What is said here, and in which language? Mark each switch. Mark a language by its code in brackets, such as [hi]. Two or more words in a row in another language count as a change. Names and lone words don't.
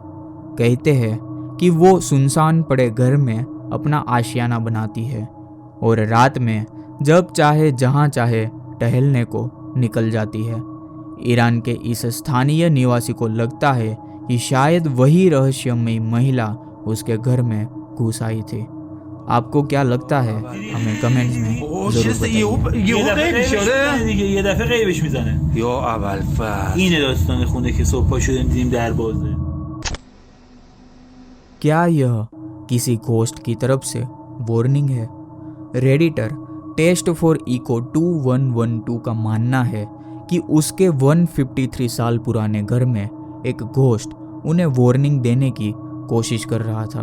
[hi] कहते हैं कि वो सुनसान पड़े घर में अपना आशियाना बनाती है और रात में जब चाहे जहाँ चाहे टहलने को निकल जाती है। ईरान के इस स्थानीय निवासी को लगता है कि शायद वही रहस्यमयी महिला उसके घर में घुस आई थी। आपको क्या लगता है हमें कमेंट्स में जरूर बताइए। [fa] یه دفعه غیبش میزنه یا اول فصل این داستان خونه که صبح پا شدیم دیدیم در بازه। [hi] क्या यह किसी घोस्ट की तरफ से वार्निंग है? रेडिटर टेस्ट फॉर इको 2112 का मानना है कि उसके 153 साल पुराने घर में एक घोस्ट उन्हें वार्निंग देने की कोशिश कर रहा था।